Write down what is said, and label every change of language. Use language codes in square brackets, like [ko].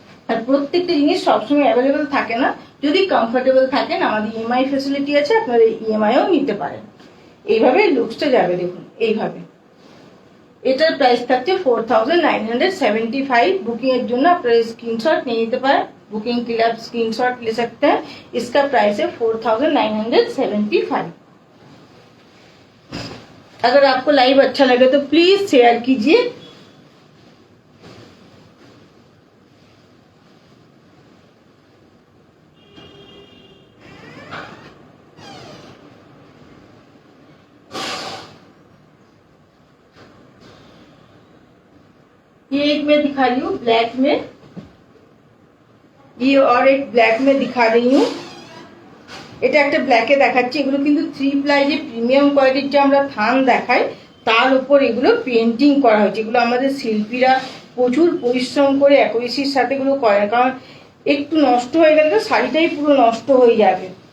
[bn] আর প্রত্যেকটা জিনিস সবসময় অ্যাভেলেবেল থাকে না, যদি কমফোর্টেবল থাকেন আমাদের ইএমআই ফেসিলিটি আছে, আপনারা ইএমআইও নিতে পারেন। এইভাবে লুকসটা যাবে দেখুন এইভাবে। এটার প্রাইস থাকছে 4975। बुकिंग এর জন্য আপনারা स्क्रीनशॉट নিয়ে নিতে পারেন। [hi] बुकिंग के लिए आप स्क्रीनशॉट ले सकते हैं। इसका प्राइस है 4975। अगर आपको लाइव अच्छा लगे तो प्लीज शेयर कीजिए। ये एक मैं दिखा रही हूँ ब्लैक में, ये और एक ब्लैक में दिखा रही हूँ। [bn] এটা একটা ব্ল্যাকে দেখাচ্ছি, এগুলো কিন্তু 3 প্লাই যে প্রিমিয়াম কোয়ালিটির যে আমরা থান দেখাই তার উপর এগুলো পেন্টিং করা হয়েছে। এগুলো আমাদের শিল্পীরা প্রচুর পরিশ্রম করে অ্যাকুরেসির সাথে এগুলো করে, কারণ একটু নষ্ট হয়ে গেলে তো শাড়িটাই পুরো নষ্ট হয়ে যাবে।